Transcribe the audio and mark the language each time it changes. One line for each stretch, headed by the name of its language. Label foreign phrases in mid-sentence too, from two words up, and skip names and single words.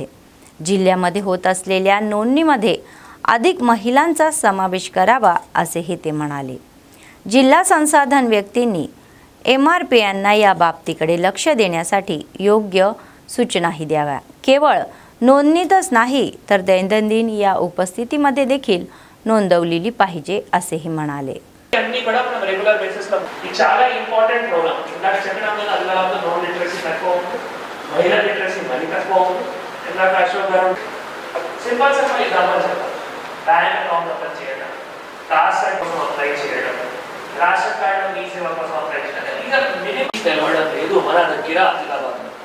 Marathi: जिल्ह्यामध्ये होत असलेल्या नोंदणीमध्ये अधिक महिलांचा समावेश करावा असेही ते म्हणाले. जिल्हा संसाधन व्यक्तींनी MRPयांना या बाबतीकडे लक्ष देण्यासाठी योग्य सूचनाही द्याव्या. केवळ नोंदणीतच नाही तर दैनंदिन या उपस्थितीमध्ये देखील नोंदवली पाहिजे असेही म्हणाले.
Telugu: అన్ని కూడా మనం
English: regular basis
Telugu: లో ఇది చాలా
English: important program.
Telugu: ఇందాక చెప్పినాం కదా, అదిలాబాద్ నో లిటరసీ తక్కువ ఉంది, మహిళా లిటరసీ మరీ తక్కువ ఉంది. ఇందాక అశోక్ గారు
English: simple simple example
Telugu: చెప్పారు.
English: bank account open
Telugu: చేయడం, కాస్ట్ కోసం అప్లై చేయడం,
English: ration card
Telugu: మీ సేవ కోసం అప్లై చేయడం, ఇంకా మినిమం తెలవడం లేదు మన దగ్గర ఆదిలాబాద్.